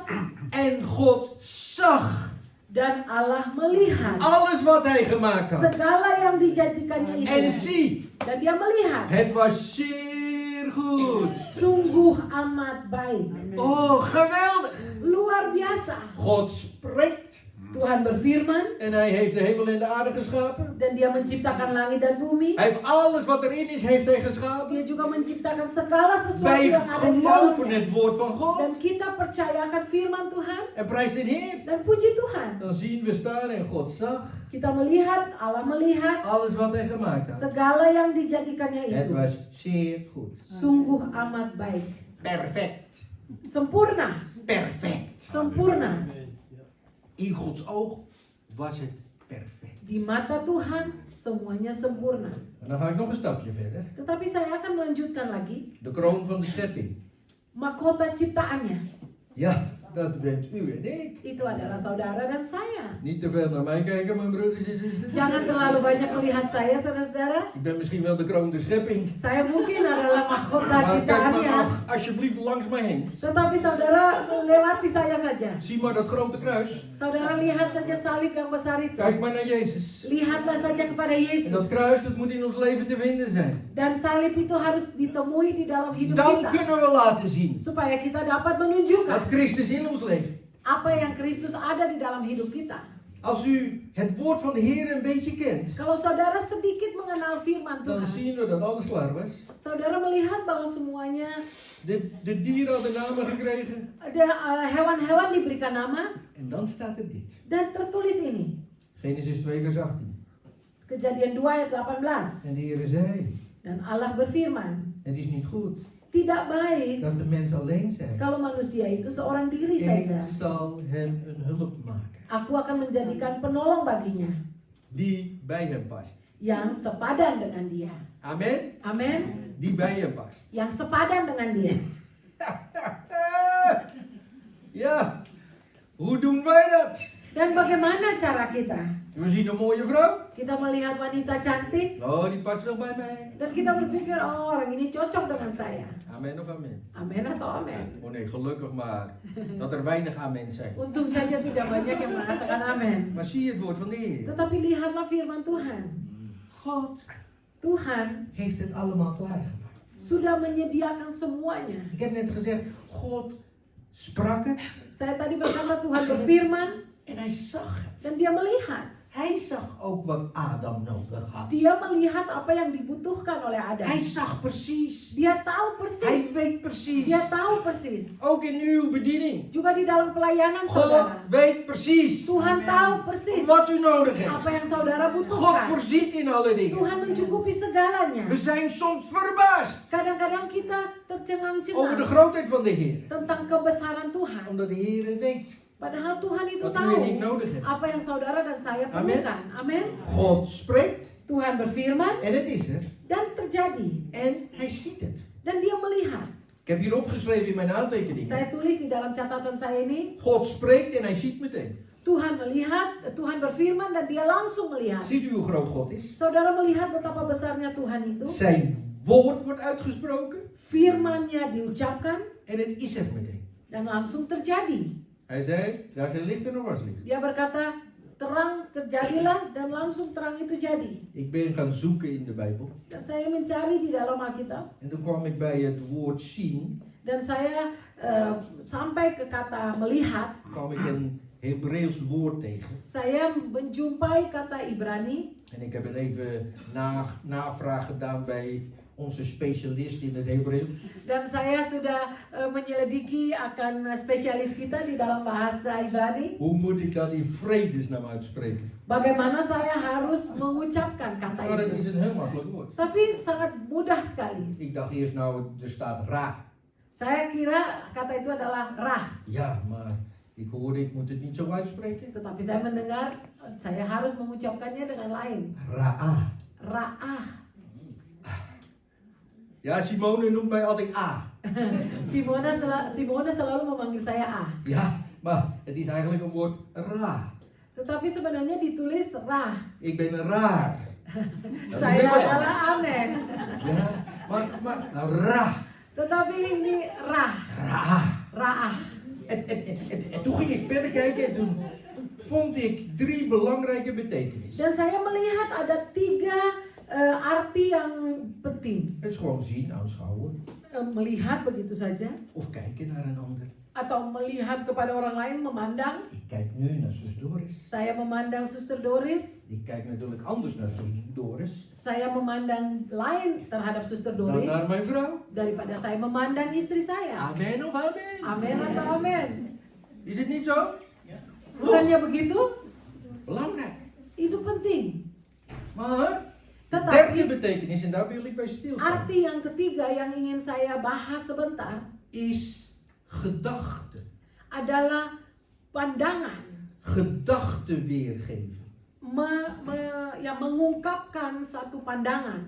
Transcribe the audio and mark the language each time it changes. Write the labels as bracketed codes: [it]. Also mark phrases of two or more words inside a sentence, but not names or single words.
[nl] En God zag [id] Dan Allah melihat [nl] alles wat hij gemaakt had. [id] segala yang dijadikannya [nl] En [id] itu. [nl] zie, [id] Dan dia melihat [nl] het was zeer goed. [id] sungguh amat baik. [nl] Oh, geweldig. [id] Luar biasa. [nl] God spreekt [id] Tuhan berfirman [nl] en hij heeft de hemel en de aarde geschapen. [id] dan dia menciptakan langit dan bumi. [nl] Hij heeft alles wat erin is, heeft hij geschapen. [id] Dia juga menciptakan segala sesuatu [nl] Wij [id] yang ada di [nl] geloven [id] dalamnya. [nl] het woord van [id] Dan [nl] God. [id] kita percaya akan firman Tuhan [nl] En prijs de Heer. [id] dan puji Tuhan. [nl] Dan zien we staan en God zag [id] Kita melihat, Allah melihat [nl] alles wat hij gemaakt had. [id] segala yang dijadikannya [nl] Het [id] itu. [nl] was zeer goed. [id] Sungguh amat baik. [nl] Perfect. [id] Sempurna. [nl] Perfect. [id] Sempurna. [nl] In Gods oog was het perfect. [id] Di mata Tuhan semuanya sempurna. [nl] En dan ga ik nog een stapje verder. [id] Tetapi saya akan melanjutkan lagi. [nl] De kroon van de schepping. [id] Mahkota ciptaannya. [nl] Ja, dat bent u en ik. [id] Itu adalah saudara dan saya. [nl] Niet te veel naar mij kijken, mijn broeders en zusters. [id] Jangan terlalu banyak melihat saya, saudara-saudara. [nl] Ik ben misschien wel de kroon der schepping. [id] Saya mungkin adalah mahkota [nl] Maar kijk maar [id] ciptaannya. [nl] nog alsjeblieft langs mij heen. [id] Tetapi saudara lewati saya saja. [nl] Zie maar dat grote kruis. [id] Saudara lihat saja salib yang besar itu. [nl] Kijk maar naar Jezus. [id] Lihatlah saja kepada [nl] En dat [id] Yesus. [nl] kruis, dat moet in ons leven te vinden zijn. [id] Dan salib itu harus ditemui di dalam hidup [nl] Dan [id] kita. [nl] kunnen we laten zien [id] Supaya kita dapat menunjukkan [nl] dat Christus in ons leeft. [id] apa yang Kristus ada di dalam hidup kita. [nl] Als u het woord van de Heer een beetje kent, [id] Kalau saudara sedikit mengenal firman [nl] dan [id] Tuhan, [nl] zien we dat alles klaar was. [id] saudara melihat bahwa semuanya [nl] De dieren hadden namen gekregen. [id] ada hewan-hewan diberikan nama [nl] En dan staat er dit. [id] dan tertulis ini. [nl] Genesis 2 vers 18. [id] Kejadian 2 ayat [nl] En [id] 18. [nl] de Heer zei, [id] Dan Allah berfirman, [nl] het is niet goed [id] tidak baik [nl] dat de mens alleen zijn. [id] kalau manusia itu seorang diri [nl] Ik [id] saja. [nl] zal hem een hulp maken. [id] Aku akan menjadikan penolong baginya [nl] Die bij hem past. [id] yang sepadan dengan dia. [nl] Amen. [id] Amin. [nl] Die bij hem past. [id] Yang sepadan dengan dia. [nl] Ja, hoe doen wij dat? [id] Dan bagaimana cara kita? [nl] We zien een mooie vrouw. [id] Kita melihat wanita cantik [nl] Oh, die past wel bij mij. [id] dan kita berpikir, oh orang ini cocok dengan saya. [nl] Amen of amen? [id] Amin atau amin? [nl] Oh nee, gelukkig maar dat er weinig amen zijn. [id] Untung saja tidak banyak yang mengatakan amin. [nl] Maar zie je het woord van de Heer. [id] Tetapi lihatlah firman Tuhan. [nl] God [id] Tuhan [nl] heeft het allemaal klaargemaakt. [id] sudah menyediakan semuanya. [nl] Ik heb net gezegd, God sprak het [id] Saya tadi berkata Tuhan berfirman [nl] En hij zag het. [id] Dan dia melihat. [nl] Hij zag ook wat Adam nodig had. [id] Dia melihat apa yang dibutuhkan oleh [nl] Hij [id] Adam. [nl] zag precies. [id] Dia tahu [nl] Hij [id] persis. [nl] weet precies. [id] Dia tahu persis. [nl] Ook in uw bediening. [id] Juga di dalam pelayanan [nl] God [id] saudara. [nl] weet precies [id] Tuhan tahu persis [nl] wat u nodig heeft. [id] apa yang saudara [nl] God [id] butuhkan. [nl] voorziet in alle dingen. [id] Tuhan mencukupi segalanya. [nl] We zijn soms verbaasd [id] Kadang-kadang kita [nl] over de [id] tercengang-cengang [nl] grootheid van de Heer. [id] tentang kebesaran Tuhan. [nl] Omdat de Heer weet [id] Padahal Tuhan itu [nl] wat u [id] tahu [nl] en ik nodig hebben. [id] apa yang saudara dan saya [nl] Amin. [id] perlukan. Amin. [nl] God spreekt [id] Tuhan berfirman [nl] en het is er. [id] dan terjadi. [nl] En hij ziet het. [id] Dan dia melihat. [nl] Ik heb hier opgeschreven in mijn aantekeningen. [id] Saya tulis di dalam catatan saya ini. [nl] God spreekt en hij ziet meteen. [id] Tuhan melihat, Tuhan berfirman dan dia langsung melihat. [nl] Ziet u hoe groot God is? [id] Saudara melihat betapa besarnya Tuhan itu. [nl] Zijn woord wordt uitgesproken [id] Firman-Nya diucapkan [nl] en het is er meteen. [id] dan langsung terjadi. [nl] Hij zei, daar zijn licht en er was licht. [id] Dia berkata, terang terjadilah dan langsung terang itu jadi. [nl] Ik ben gaan zoeken in de Bijbel. [id] Dan saya mencari di dalam Alkitab [nl] En toen kwam ik bij het woord zien. [id] dan saya sampai ke kata melihat. [nl] Kwam ik een Hebreeuws woord tegen. [id] Saya menjumpai kata Ibrani [nl] En ik heb er even navraag gedaan bij onze specialist in het Hebreeuws. [id] dan saya sudah menyelidiki akan spesialis kita di dalam bahasa Ibrani. [nl] Hoe moet ik dat in vredesnaam uitspreken? [id] Bagaimana saya harus mengucapkan kata [nl] Maar het is [id] itu. [nl] een heel makkelijk woord. [id] Tapi sangat mudah sekali. [nl] Ik dacht eerst nou, er staat ra. [id] Saya kira kata itu adalah rah. [nl] Ja, maar ik hoorde, ik moet het niet zo uitspreken. [id] Tetapi saya mendengar saya harus mengucapkannya dengan lain. [nl] Ra'a. [id] Ra'ah. [nl] Ja, Simone noemt mij altijd A. [id] Simona selalu memanggil saya A. [nl] Ja, maar het is eigenlijk een woord ra. [id] Tetapi sebenarnya ditulis rah. [nl] Ik ben raar. [id] Saya adalah aneh. [nl] Ja, maar ra. [id] Tetapi ini rah. [nl] Ra'a. [id] Ra'ah. [nl] En toen ging ik verder kijken en toen vond ik 3 belangrijke betekenissen. [id] Dan saya melihat ada 3 arti yang penting. [nl] Het is gewoon zien, aanschouwen. [id] Melihat begitu saja. [nl] Of kijken naar een ander. [id] Atau melihat kepada orang lain, memandang. [nl] Ik kijk nu naar zus Doris. [id] Saya memandang Suster Doris. [nl] Ik kijk natuurlijk anders naar zus Doris [id] Saya memandang lain terhadap Suster [nl] dan [id] Doris [nl] naar mijn vrouw. [id] daripada saya memandang istri saya. [nl] Amen of amen? [id] Amin atau amin? [nl] Is het niet zo? [id] Bukannya begitu? [nl] Belangrijk. [id] Itu penting. [nl] Maar de [id] Tetapi [nl] derde betekenis, en daar wil ik bij stilstaan, [id] arti yang ketiga yang ingin saya bahas sebentar [nl] is gedachte. [id] adalah pandangan. [nl] Gedachte weergeven. [id] Mengungkapkan satu pandangan.